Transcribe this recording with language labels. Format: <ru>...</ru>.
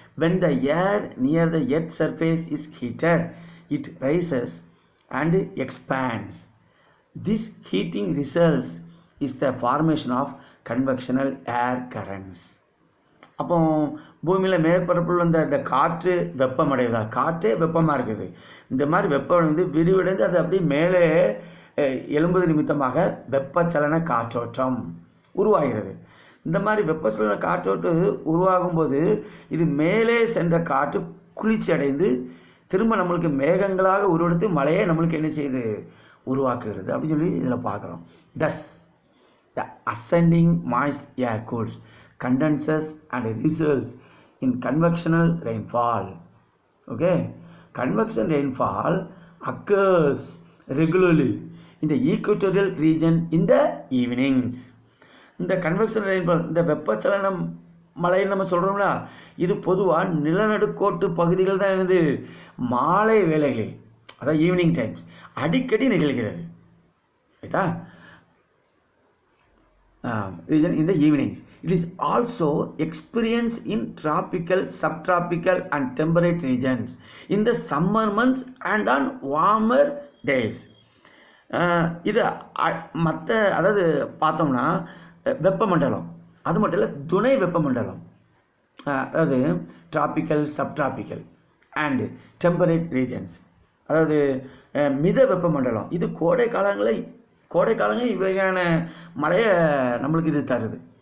<en>when the air near the earth surface is heated, it rises and expands. This heating results is the formation of convectional air currents.</en> <ta>அப்போ பூமியில் மேற்பரப்பில் இந்த காற்று வெப்பமடைவதா, காற்றே வெப்பமாக இருக்குது. இந்த மாதிரி வெப்பம் வந்து விரிவடைந்து அது அப்படியே மேலே எழும்புவது நிமித்தமாக வெப்பச்சலன காற்றோட்டம் உருவாகிறது. இந்த மாதிரி வெப்பச்சலன காற்றோட்டம் உருவாகும்போது இது மேலே சென்ற காற்று குளிர்ச்சி அடைந்து திரும்ப நம்மளுக்கு மேகங்களாக உருவெடுத்து மழையை நம்மளுக்கு என்ன செய்யுது, உருவாக்குகிறது அப்படின்னு சொல்லி இதில் பார்க்குறோம்.</ta> <en>thus the ascending moist air cools, condenses and results in convectional rainfall. Okay, convection rainfall occurs regularly in the equatorial region in the evenings.</en> <ta>இந்த கன்வெக்ஷன் ரெயின்ஃபால், இந்த வெப்பச்சலனம் மழைன்னு நம்ம சொல்கிறோம்ல, இது பொதுவாக நிலநடுக்கோட்டு பகுதிகள் தான் என்னது மாலை வேளைகளில், அதாவது</ta> <en>evening times</en> <ta>அடிக்கடி நிகழ்கிறது. ரைட்டா?</ta> <en>region in the evenings. It is also experienced in tropical, subtropical and temperate regions in the summer months and on warmer days.</en> <ta>இது மற்ற, அதாவது பார்த்தோம்னா வெப்பமண்டலம், அது மட்டும் இல்லை துணை வெப்பமண்டலம், அதாவது</ta> <en>tropical, subtropical and temperate regions,</en> <ta>அதாவது மித வெப்பமண்டலம். இது கோடை காலங்கள் இவையான மழையை நம்மளுக்கு இது தருது.</ta>